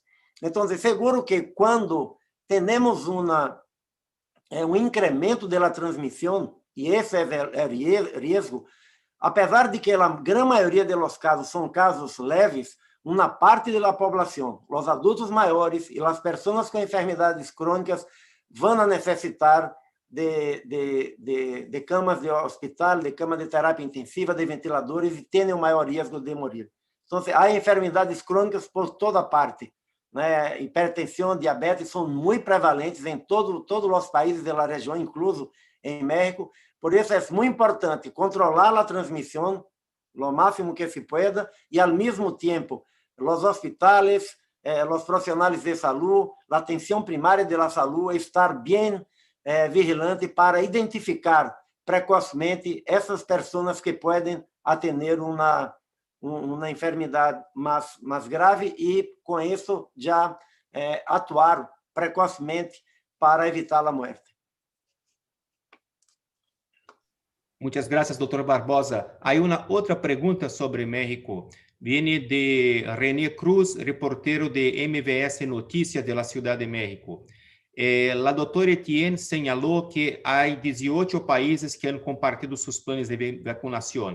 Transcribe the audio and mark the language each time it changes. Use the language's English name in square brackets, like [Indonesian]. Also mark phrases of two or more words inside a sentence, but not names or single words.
[Portuguese] Então, seguro que quando temos um incremento da transmissão, e esse é o risco, apesar de que a grande maioria dos casos são casos leves, uma parte da população, os adultos maiores e as pessoas com enfermidades crônicas vão necessitar de camas de hospital, de camas de terapia intensiva, de ventiladores e têm o maior risco de morrer. [Spanish] Entonces, hay enfermedades crónicas por toda parte, [Portuguese] né? Hipertensão, diabetes são muito prevalentes em todos os países da região, incluso em México. Por isso, é muito importante controlar a transmissão [Spanish] lo máximo que se pueda [Portuguese] e, ao mesmo tempo, os hospitales, os profissionais de saúde, a atenção primária da saúde, estar bem vigilante para identificar precocemente essas pessoas que podem ter uma enfermidade mais grave e, com isso, já atuar precocemente para evitar a morte. [Spanish] Muchas gracias, doctor Barbosa. Hay una otra pregunta sobre México. Viene de René Cruz, reportero de MVS Noticias de la Ciudad de México. La doctora Etienne señaló que hay 18 países que han compartido sus planes de vacunación.